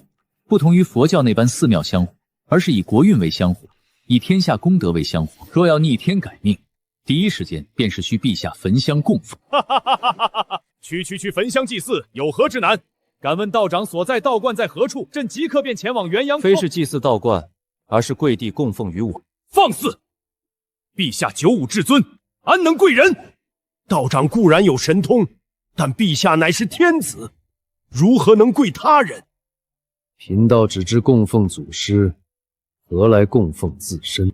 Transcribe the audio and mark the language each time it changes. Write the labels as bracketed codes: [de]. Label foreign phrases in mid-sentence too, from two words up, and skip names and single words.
[zh] 不同於佛教那般寺廟香火，而是以國運為香火，以天下功德為香火。若要逆天改命，第一時間便是需陛下焚香供奉。去焚香祭祀，有何之難？敢問道長所在道觀在何處？朕即刻便前往元陽。非是祭祀道觀，而是跪地供奉於我。放肆！陛下九五至尊，安能貴人？道長固然有神通，但陛下乃是天子，如何能貴他人？貧道只知供奉祖師，何來供奉自身？